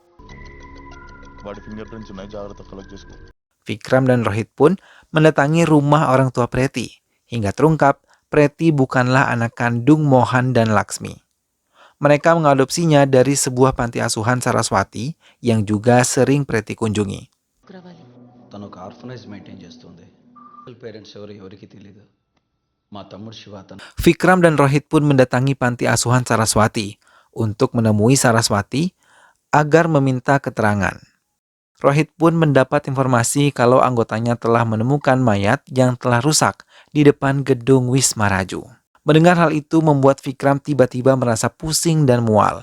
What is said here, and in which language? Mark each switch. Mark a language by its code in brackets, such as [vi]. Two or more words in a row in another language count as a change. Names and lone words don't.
[id] Vikram dan Rohit pun mendatangi rumah orang tua Preti, hingga terungkap Preti bukanlah anak kandung Mohan dan Laksmi. Mereka mengadopsinya dari sebuah panti asuhan Saraswati yang juga sering Preti kunjungi. [te] తను ఒక [en] orphanage maintain [te] చేస్తుంది పేరెంట్స్ ఎవరికి తెలియదు మా తమ్ముడు శివ అతను [id] Vikram dan Rohit pun mendatangi panti asuhan Saraswati untuk menemui Saraswati agar meminta keterangan. Rohit pun mendapat informasi kalau anggotanya telah menemukan mayat yang telah rusak di depan gedung Wisma Raju. Mendengar hal itu membuat Vikram tiba-tiba merasa pusing dan mual.